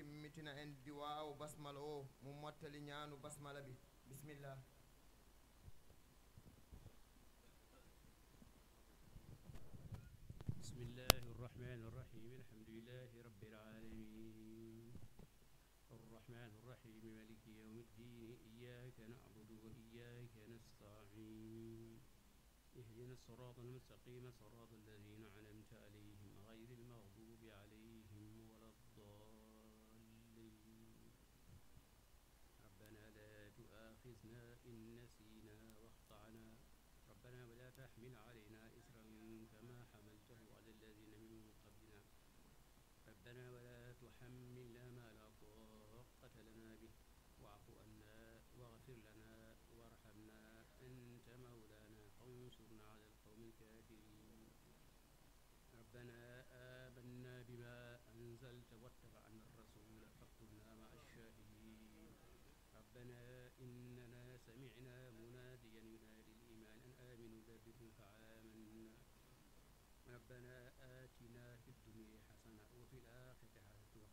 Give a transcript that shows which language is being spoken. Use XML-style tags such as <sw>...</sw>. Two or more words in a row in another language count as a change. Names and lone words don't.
<ff>timmitina en duwaawu basmala o mo mottali ñaanu basmala bi bisimillah.</ff> <ar>بسم الله الرحمن الرحيم الحمد لله رب العالمين الرحمن الرحيم مالك يوم الدين إياك نعبد وإياك نستعين اهدنا الصراط المستقيم صراط الذين أنعمت عليهم غير المغضوب عليهم ولا الضالين ربنا لا تؤاخذنا إن نسينا وأخطأنا ربنا ولا تحمل علينا إصرا كما حملته على الذين من قبلنا ربنا ولا تحملنا ما لا طاقة لنا به واعف عنا واغفر لنا وارحمنا أنت مولانا فانصرنا على القوم الكافرين ربنا آمنا بما أنزلت واتبعنا الرسول فاكتبنا مع الشاهدين ربنا إننا سمعنا مناديا ينادي الإيمان أن آمنوا بربكم فآمنا ربنا آتنا في الدنيا حسنة وفي الآخرة حسنة و</ar>